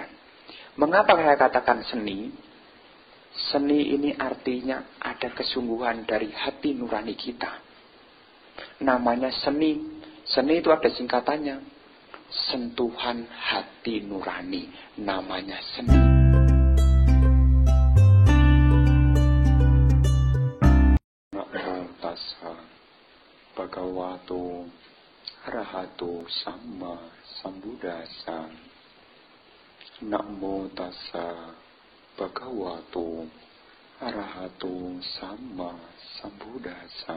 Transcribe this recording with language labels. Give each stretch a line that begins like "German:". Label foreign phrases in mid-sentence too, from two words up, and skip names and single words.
Indonesian: Mengapa saya katakan seni? Seni ini artinya ada kesungguhan dari hati nurani kita. Namanya seni. Seni itu ada singkatannya. Sentuhan hati nurani. Namanya seni.
Pali: Namo tassa bhagavato arahato sama sambuddhassa. Namo tassa bhagavato arahato sama sambuddhassa.